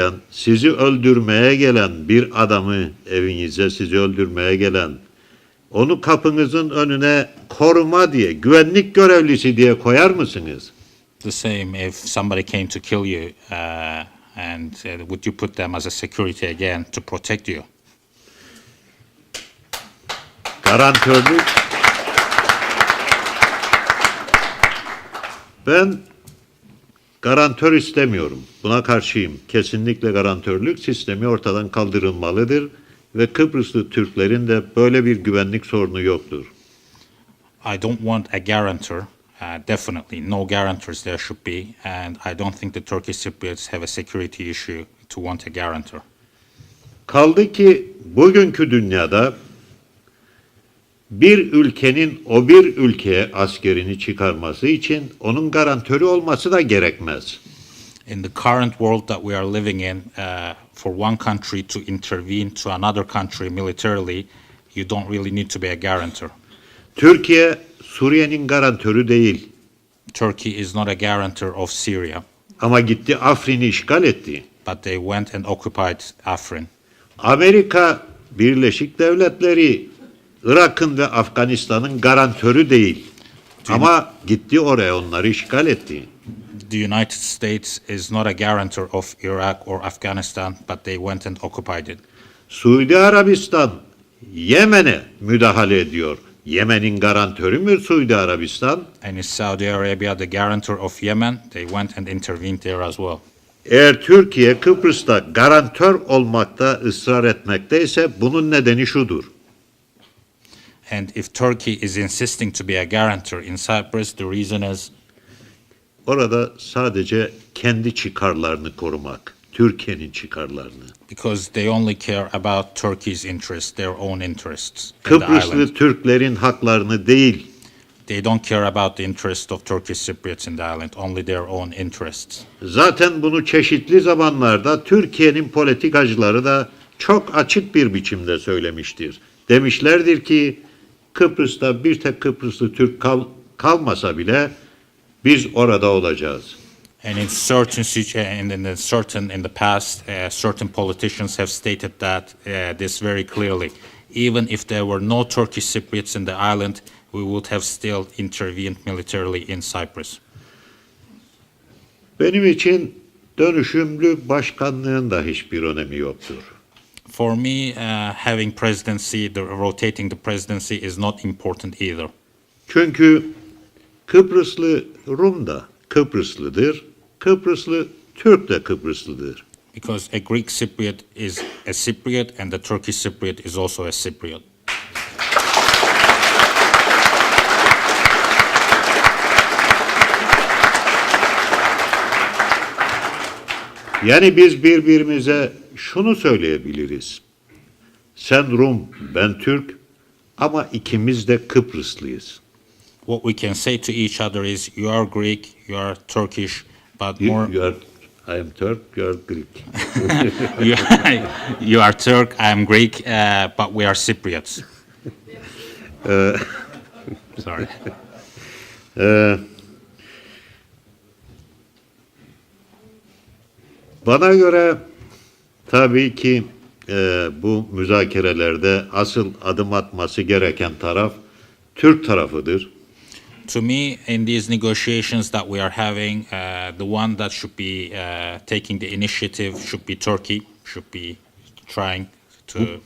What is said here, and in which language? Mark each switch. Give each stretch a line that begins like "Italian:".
Turkish: Sizi öldürmeye gelen bir adamı evinize sizi öldürmeye gelen onu kapınızın önüne koruma diye, güvenlik görevlisi diye koyar mısınız?
English: The same if somebody came to kill you, and would you put them as a security again to protect you?
Turkish: Garantörlük. Ben garantör istemiyorum. Buna karşıyım. Kesinlikle garantörlük sistemi ortadan kaldırılmalıdır ve Kıbrıslı Türklerin de böyle bir güvenlik sorunu yoktur.
English: I don't want a guarantor. Definitely, no guarantors there should be, and I don't think the Turkish Cypriots have a security issue to want a guarantor.
Turkish: Kaldı ki bugünkü dünyada bir ülkenin o bir ülkeye askerini çıkarması için onun garantörü olması da gerekmez.
English: In the current world that we are living in, for one country to intervene to another country militarily, you don't really need to be a guarantor.
Turkish: Türkiye, Suriye'nin garantörü değil.
English: Turkey is not a guarantor of Syria,
Turkish: Ama gitti Afrin'i işgal etti.
English: but they went and occupied Afrin.
Turkish: Amerika Birleşik Devletleri, Irak'ın ve Afganistan'ın garantörü değil. Ama gitti oraya onları işgal etti.
English: The United States is not a guarantor of Iraq or Afghanistan, but they went and occupied it.
Turkish: Suudi Arabistan Yemen'e müdahale ediyor. Yemen'in garantörü mü Suudi Arabistan?
English: And is Saudi Arabia the guarantor of Yemen? They went and intervened there as well.
Turkish: Eğer Türkiye Kıbrıs'ta garantör olmakta ısrar etmekteyse bunun nedeni şudur.
English: And if Turkey is insisting to be a guarantor in Cyprus, the reason is
Turkish: Orada sadece kendi çıkarlarını korumak, Türkiye'nin çıkarlarını.
English: because they only care about Turkey's interests, their own interests in the
Turkish: Kıbrıslı
English: island.
Turkish: Türklerin haklarını değil,
English: They don't care about the interests of Turkish Cypriots in the island, only their own interests.
Turkish: zaten bunu çeşitli zamanlarda Türkiye'nin politikacıları da çok açık bir biçimde söylemiştir. Demişlerdir ki Kıbrıs'ta bir tek Kıbrıslı Türk kalmasa bile biz orada olacağız.
English: And in the past, certain politicians have stated that this very clearly. Even if there were no Turkish Cypriots in the island, we would have still intervened militarily in Cyprus.
Turkish: Benim için dönüşümlü başkanlığın da hiçbir önemi yoktur.
English: For me, having presidency, rotating the presidency is not important either.
Turkish: Çünkü Kıbrıslı Rum da Kıbrıslıdır, Kıbrıslı Türk de Kıbrıslıdır.
English: Because a Greek Cypriot is a Cypriot and the Turkish Cypriot is also a Cypriot.
Turkish: Yani biz birbirimize şunu söyleyebiliriz. Sen Rum, ben Türk Ama ikimiz de Kıbrıslıyız.
English: What we can say to each other is, you are Greek, you are Turkish, but more I am Turk, you are Greek. you, you are Turk, I am Greek, but we are Cypriots. Sorry.
Turkish: Bana göre tabii ki bu müzakerelerde asıl adım atması gereken taraf Türk tarafıdır.
English: To me, in these negotiations that we are having, the one that should be taking the initiative should be Turkey, should be trying to.